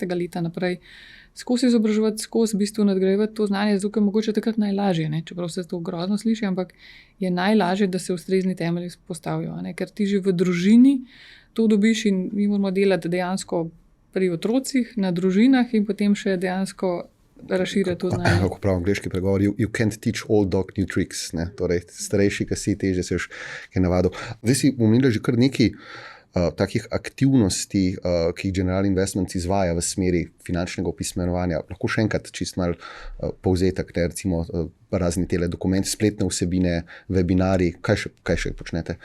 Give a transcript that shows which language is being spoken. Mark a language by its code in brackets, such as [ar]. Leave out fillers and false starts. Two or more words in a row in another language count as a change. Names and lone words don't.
[sl] leta naprej, skozi izobraževati, skozi v bistvu nadgrajevati to znanje, zato je mogoče takrat najlažje, ne? Čeprav se to grozno sliši, ampak je najlažje, da se ustrezni temelji postavijo, ne? Ker ti že v družini to dobiš in mi moramo delati dejansko pri otrocih, na družinah in potem še dejansko razširjati to znanje. Kako pravi angleški pregovor, [en] you can't teach old dog new tricks, [sl] ne? Torej, starejši, ki si težje se još kaj navadil. Zdaj si omenila že kar nekaj takih aktivnosti, ki jih General Investments izvaja v smeri finančnega opismenjevanja. Lahko še enkrat čist mal povzetek, ne, recimo razni tele dokumenti, spletne vsebine, webinari, kaj še počnete?